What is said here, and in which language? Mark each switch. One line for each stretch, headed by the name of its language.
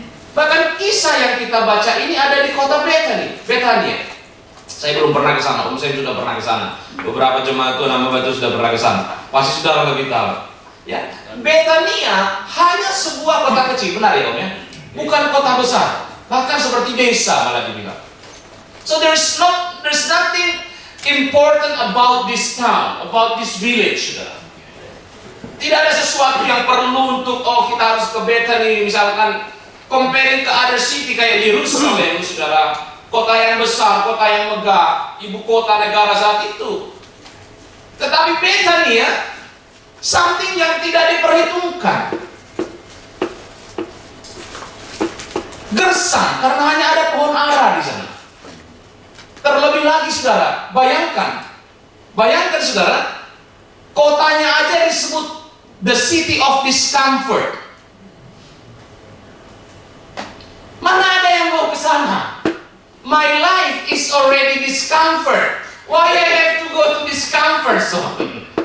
Indonesian: Bahkan kisah yang kita baca ini ada di kota Betania. Saya belum pernah ke sana, Om Sam sudah pernah ke sana. Beberapa jemaat Tuhan nama Batu sudah pernah ke sana. Pasti saudara lebih tahu. Ya, Betania hanya sebuah kota kecil, benar ya, Om, ya? Bukan kota besar, bahkan seperti desa malah dibilang.
English: So there's nothing important about this town, about this village, saudara.
Indonesian: Tidak ada sesuatu yang perlu untuk kita harus ke Bethany, misalkan
English: comparing
Indonesian: ke
English: other city
Indonesian: kayak Yerusalem, saudara, kota yang besar, kota yang megah, ibu kota negara saat itu. Tetapi Bethany,
English: something
Indonesian: yang tidak diperhitungkan. Gersang karena hanya ada pohon ara di sana. Terlebih lagi, saudara, bayangkan saudara, kotanya aja disebut
English: the city of discomfort.
Indonesian: Mana ada yang mau ke sana?
English: My life is already discomfort. Why I have to go to discomfort zone?